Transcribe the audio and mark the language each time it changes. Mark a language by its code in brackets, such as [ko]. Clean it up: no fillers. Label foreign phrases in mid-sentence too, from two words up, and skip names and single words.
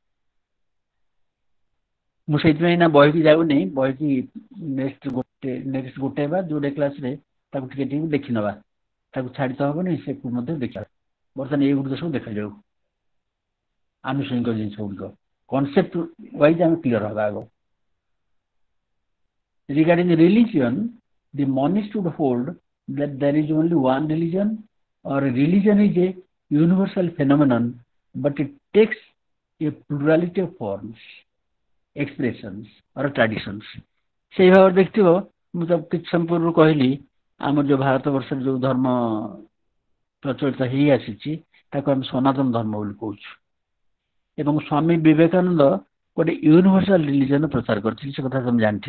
[or] ମୁଁ ସେଇଥିପାଇଁ ନା ବହିକି ଯାଉନି, ବହିକି ନେକ୍ସଟ ଗୋଟେ ବା ଯୋଉଟା କ୍ଲାସରେ ତାକୁ ଟିକେ ଟିକେ ଦେଖିନେବା, ତାକୁ ଛାଡ଼ି ତ ହବନି, ସେକୁ ମଧ୍ୟ ଦେଖିବା। ବର୍ତ୍ତମାନ ଏଇଗୁଡ଼ିକ ସବୁ ଦେଖାଯାଉ, ଆନୁଷଙ୍ଗିକ ଜିନିଷ ଗୁଡ଼ିକ [en] concept wise [or] ଆମେ କ୍ଲିୟର ହେବା ଆଗ। [en] Regarding the religion, the monist would hold that there is only one religion, or religion is a universal phenomenon, but it takes a plurality of forms, expressions or traditions. [or] ସେଇ ଭାବରେ ଦେଖିଥିବ, ମୁଁ ତ କିଛି ସମୟ ପୂର୍ବରୁ କହିଲି, ଆମର ଯୋଉ ଭାରତ ବର୍ଷରେ ଯୋଉ ଧର୍ମ ପ୍ରଚଳିତ ହେଇ ଆସିଛି ତାକୁ ଆମେ ସନାତନ ଧର୍ମ ବୋଲି କହୁଛୁ। ଏବଂ ସ୍ୱାମୀ ବିବେକାନନ୍ଦ ଗୋଟେ [en] universal religion [or] ପ୍ରଚାର କରିଥିଲେ, ସେ କଥା ତମେ ଜାଣିଥିବ।